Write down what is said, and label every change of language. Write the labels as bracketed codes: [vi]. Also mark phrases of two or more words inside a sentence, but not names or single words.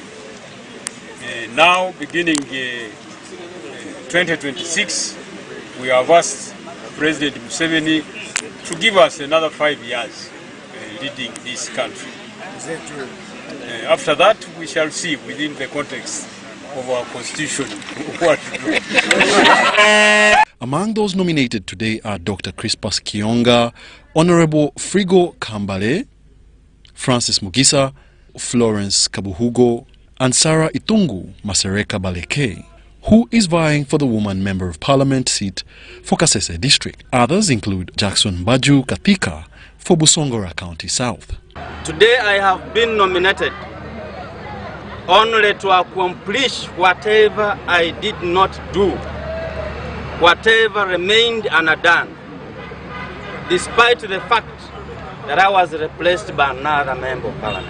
[en] Now, beginning 2026, we have asked President Museveni to give us another 5 years leading this country. After that, we shall see within the context of our constitution what to do. Among those nominated today are Dr. Crispus Kionga, Honorable Frigo Kambale, Francis Mugisa, Florence Kabuhugo, and Sarah Itungu Masereka Baleke, who is vying for the woman member of parliament seat for Kasese district. Others include Jackson Baju Kathika for Busongora County South. Today I have been nominated only to accomplish whatever I did not do, whatever remained undone, despite the fact that I was replaced by another member of parliament.